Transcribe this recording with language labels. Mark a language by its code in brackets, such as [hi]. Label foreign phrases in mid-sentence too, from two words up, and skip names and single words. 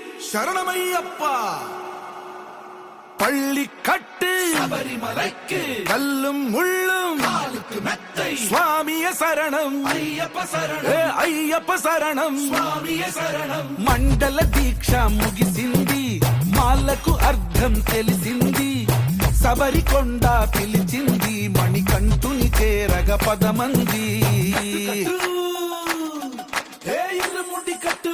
[ta] சரணமையப்பா. பள்ளி கட்டு சபரிமலைக்கு கல்லும் முள்ளும் காலுக்கு மெத்தை சுவாமிய சரணம் ஐயப்ப சரணம் [te] అయ్యప్ప శరణం స్వామియ శరణం. మండల దీక్ష ముగిసింది, మాలకు అర్థం తెలిసింది, శబరికొండ పిలిచింది, మణికంఠుని చేరగ పదమంది. ఇరుముడి కట్టు